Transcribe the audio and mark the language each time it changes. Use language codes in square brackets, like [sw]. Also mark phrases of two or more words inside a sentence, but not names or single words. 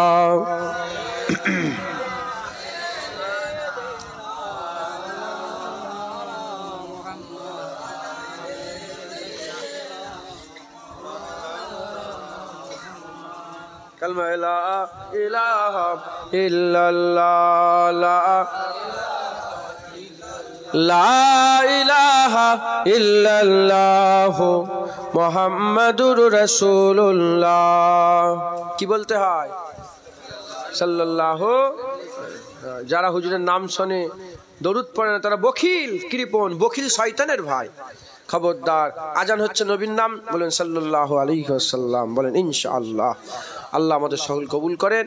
[ar] کلمہ لا الہ الا اللہ، لا الہ الا اللہ محمد رسول اللہ، [bn] কি বলতে হয়? সাল্লাল্লাহু, যারা হুজুরের নাম শোনে দরুদ পড়ে না তারা বখিল কৃপণ, বখিল শয়তানের ভাই। খবরদার, আজান হচ্ছে নবীর নাম, বলেন [ar] صلى الله عليه وسلم, [bn] বলেন ইনশাআল্লাহ। আল্লাহ আমাদের সকল কবুল করেন।